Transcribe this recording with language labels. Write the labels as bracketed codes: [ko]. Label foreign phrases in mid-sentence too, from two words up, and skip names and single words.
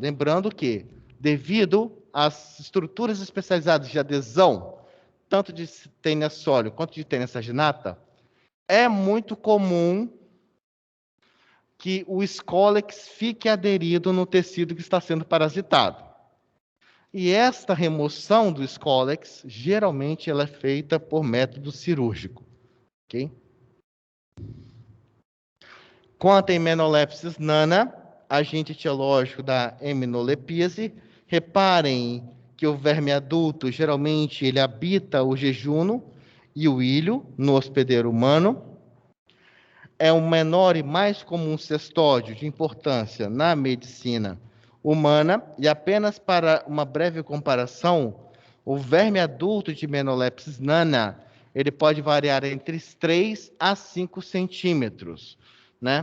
[pt] Lembrando que, devido às estruturas especializadas de adesão, tanto de tênia sólio quanto de tênia saginata, é muito comum que o Scolex fique aderido no tecido que está sendo parasitado. E esta remoção do Scolex, geralmente, ela é feita por método cirúrgico. Ok? Quanto a Hymenoplepsis nana, agente etiológico da heminolepise, reparem que o verme adulto, geralmente, ele habita o jejuno e o ilho no hospedeiro humano. É o menor e mais comum cestódio de importância na medicina humana, e apenas para uma breve comparação, o verme adulto de Hymenoplepsis nana, ele pode variar entre 3 a 5 centímetros, né?